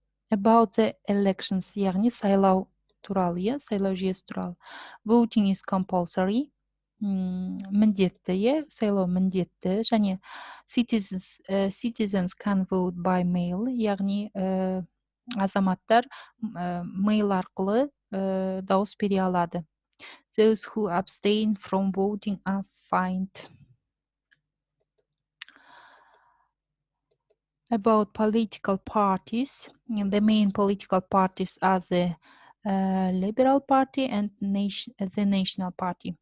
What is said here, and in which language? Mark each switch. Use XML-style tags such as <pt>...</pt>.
<en>About the elections,</en> <kk>яғни сайлау туралы, сайлау жүйесі туралы.</kk> <en>Voting is compulsory,</en> <kk>міндетті, сайлау міндетті, және</kk> <en>citizens can vote by mail,</en> <kk>яғни азаматтар мейл арқылы дауыс бере алады.</kk> <en>Those who abstain from voting are fined. About political parties, the main political parties are the Liberal Party and the National Party.</en>